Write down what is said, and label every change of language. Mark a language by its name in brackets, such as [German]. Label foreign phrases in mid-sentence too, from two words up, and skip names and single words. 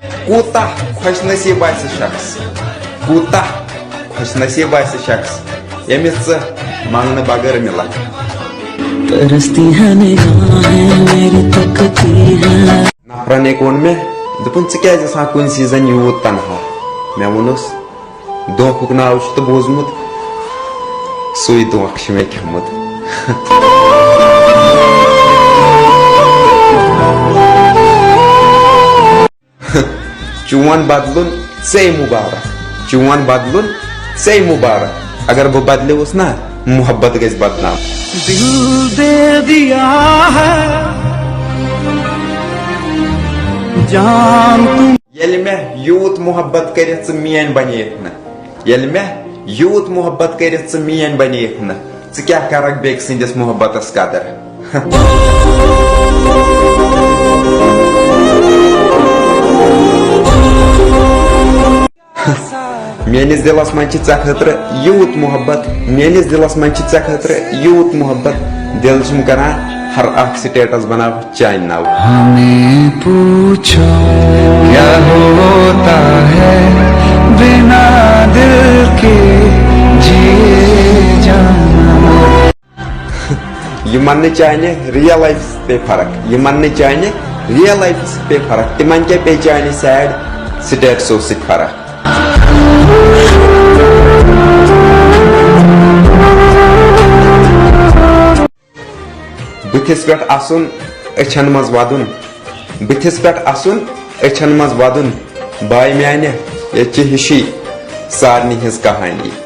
[Kashmiri] کوتاہ خوش نصیب آسہِ شخص کوتاہ خوش نصیب آسہِ شخص ییٚمِس ژٕ منگنہٕ بغٲر مِلکھ نفرن ایک ووٚن مےٚ دوٚپُن ژٕ کیٛازِ آسان کُنہِ سیٖزن یوٗت تنہا مےٚ ووٚنُس دھوکُک ناو چھُ تہٕ بوٗزمُت سُے دھوکہٕ چھُ مےٚ کھیوٚمُت چون بدلن ژے مبارک چون بدلن ژے مبارک اگر بہٕ بدلیوس نا محبت گژھِ بدنام [Urdu] دل دے دیا ہے جان تم [Kashmiri] ییٚلہِ مےٚ یوٗت محبت کٔرِتھ ژٕ میٲنۍ بنییکھ نہٕ ییٚلہِ مےٚ یوٗت محبت کٔرِتھ ژٕ میٲنۍ بنییکھ نہٕ ژٕ کیٛاہ کرکھ بیٚکہِ سٕنٛدِس محبتس قدر میٲنِس دلس منٛز چھِ ژےٚ خٲطرٕ یوٗت محبت میٲنِس دلس منٛز چھِ ژےٚ خٲطرٕ یوٗت محبت دل چھُم کران ہر اکھ سٹیٹس بناو چانہِ ناو [Urdu] ہمیں پوچھو کیا ہوتا ہے بنا دل کے جیے جانا [Kashmiri] یہ مننہٕ چانہِ [English] real life [Kashmiri] سۭتۍ پے فرق یہ مننہٕ چانہِ ریل لایفہِ سۭتۍ پے فرق تِمن کیٛاہ پے چانہِ [English] sad status [Kashmiri] سۭتۍ فرق بٕتھِس پٮ۪ٹھ اَسُن أچھن منٛز وَدُن بٕتھِس پٮ۪ٹھ اَسُن أچھن منٛز وَدُن باے میانہِ ییٚتہِ چھِ ہِشی سارنٕے ہٕنٛز کہانی